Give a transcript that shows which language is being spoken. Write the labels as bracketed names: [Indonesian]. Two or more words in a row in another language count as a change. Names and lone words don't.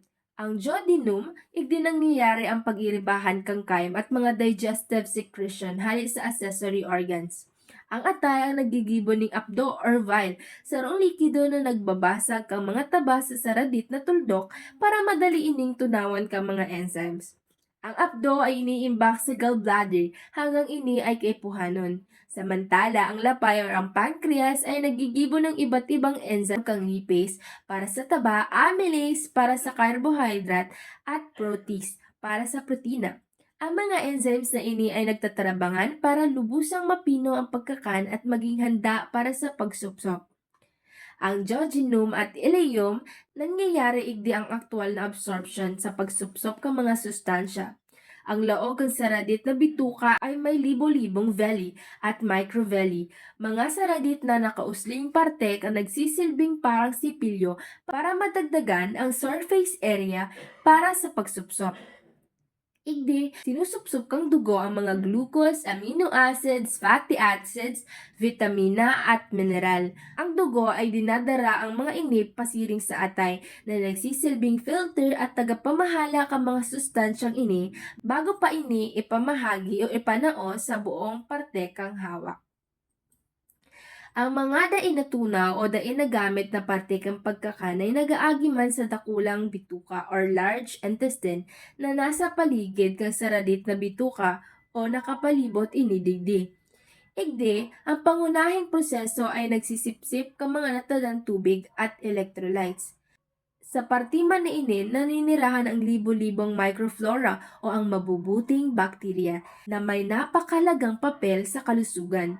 [Bikol] Ang duodenum, igdi nangyayari ang pag-iribahan kang kaim at mga [English] digestive secretion [Bikol] hali sa [English] accessory organs. [Bikol] Ang atay ang nagigibo ning apdo or vial, sarong likido na nagbabasag kang mga taba sa saradit na tuldok para madali ining tunawan kang mga enzymes. Ang apdo ay iniimbak sa gallbladder hanggang ini ay kaipuhanon. Samantala, ang lapay or ang pancreas ay nagigibo ng iba't ibang enzyme kang lipase para sa taba, amylase para sa carbohydrate, at protease para sa protina. Ang mga enzymes na ini ay nagtatarabangan para lubusang mapino ang pagkakan at maging handa para sa pagsupsop. Ang duodenum at ileum, nangyayari igdi ang aktwal na absorption sa pagsupsop ng mga sustansya. Ang laog ng saradit na bituka ay may libo-libong villi at microvilli, mga saradit na nakausling parte ang nagsisilbing parang sipilyo para madagdagan ang [English] surface area [Bikol] para sa pagsupsop. Igdi, sinusupsup kang dugo ang mga glucose, [English] amino acids, fatty acids, [Bikol] vitamina at mineral. Ang dugo ay dinadara ang mga inip pasiring sa atay na nagsisilbing filter at tagapamahala kang mga sustansyang ini bago pa ini ipamahagi o ipanao sa buong parte kang hawak. Ang mga dain na tunaw o dain na gamit na parte kang pagkakan ay nagaagi man sa dakulang bituka or [English] large intestine [Bikol] na nasa paligid kang saradit na bituka o nakapalibot inidigdi. Igdi, ang pangunahing proseso ay nagsisipsip kang mga natadang tubig at electrolytes. Sa partiman na inin, naninirahan ang libo-libong microflora o ang mabubuting bakterya na may napakalagang papel sa kalusugan.